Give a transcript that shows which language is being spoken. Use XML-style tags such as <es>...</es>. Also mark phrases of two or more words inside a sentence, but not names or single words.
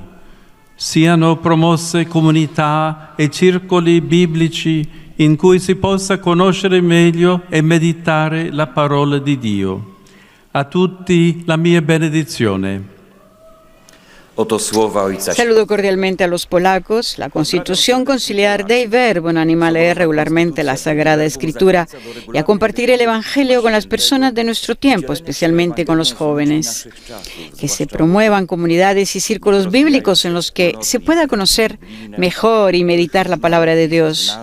<it>Siano promosse comunità e circoli biblici in cui si possa conoscere meglio e meditare la parola di Dio. A tutti la mia benedizione.</it> <es>Saludo cordialmente a los polacos. La Constitución Conciliar Dei Verbum anima a leer regularmente la Sagrada Escritura y a compartir el Evangelio con las personas de nuestro tiempo, especialmente con los jóvenes. Que se promuevan comunidades y círculos bíblicos en los que se pueda conocer mejor y meditar la palabra de Dios.</es>